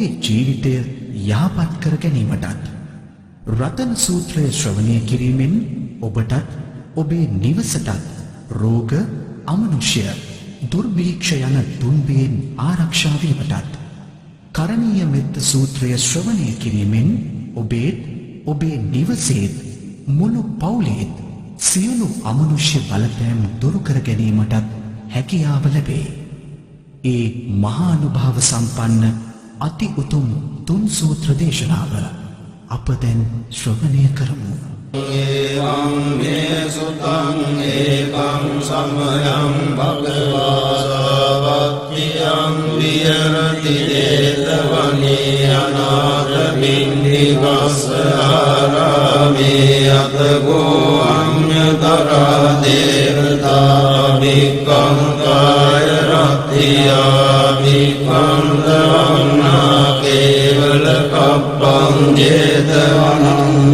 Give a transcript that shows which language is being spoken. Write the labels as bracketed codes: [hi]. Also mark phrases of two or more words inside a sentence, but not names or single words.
[si] ජීවිතය යහපත් කර ගැනීමටත්, රතන සූත්‍රය ශ්‍රවණය කිරීමෙන් ඔබටත් ඔබේ නිවසටත් රෝග, අමනුෂ්‍ය, දුර්භීක්ෂ යන තුන්බේන් ආරක්ෂා වීමටත්, කරණීය මෙත්ත සූත්‍රය ශ්‍රවණය කිරීමෙන් ඔබේත් ඔබේ නිවසේත් මුළු පවුලේත් සියලු අමනුෂ්‍ය බලපෑම් දුරු කර ගැනීමටත් හැකියාව ලැබේ. ඒ මහානුභාව සම්පන්න අති උතුම් තුන් සූත්‍ර දේශනාව අප දැන් ශ්‍රවණය කරමු. [pi] එවං මේ සුතං ඒකං සමයං භගවා සාවත්තියං විහෙරති දේතවනේ අනාථ පින්ඩිකස්ස ආරාමේ අතගෝ අඤ්ඤතරා දේවතා භික්ඛං කාය රත්තියා භික්ඛං දවන්නා කේවල කප්පං ජේතවනං